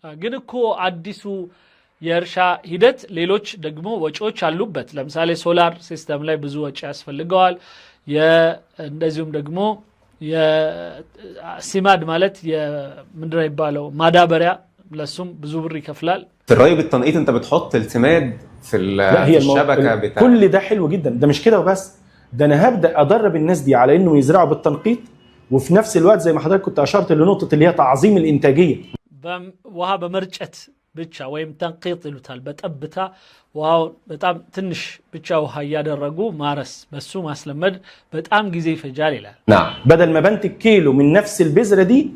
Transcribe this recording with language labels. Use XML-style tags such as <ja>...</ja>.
<am>ግን እኮ አዲሱ የእርሻ ሂደት ሌሎች ደግሞ ወጪዎች አሉበት። ለምሳሌ ሶላር ሲስተም ላይ ብዙ ወጪ ያስፈልገዋል። እንደዚሁም ደግሞ የሲማድ ማለት የምንድነው ይባለው ማዳበሪያ ለሱም ብዙ ብር ይከፍላል።</am> <ar>في الري بالتنقيط انت بتحط السماد في الشبكه بتاع. كل ده حلو جدا. ده مش كده وبس، ده انا هبدا ادرب الناس دي على انه يزرعوا بالتنقيط وفي نفس الوقت زي ما حضرتك كنت اشرت لنقطه اللي هي تعظيم الانتاجيه.</ar> <am>ውሃ በመርጨት ብቻ ወይም ተንቂጥ ይሉታል። በጠብታ ውሃው በጣም ትንሽ ብቻ ውሃ ያደረጉ ማረስ በሱ ማስለመድ በጣም ጊዜ ይፈጃል ይላል።</am> <ar>نعم. بدل ما بنتج كيلو من نفس البذره دي</ar>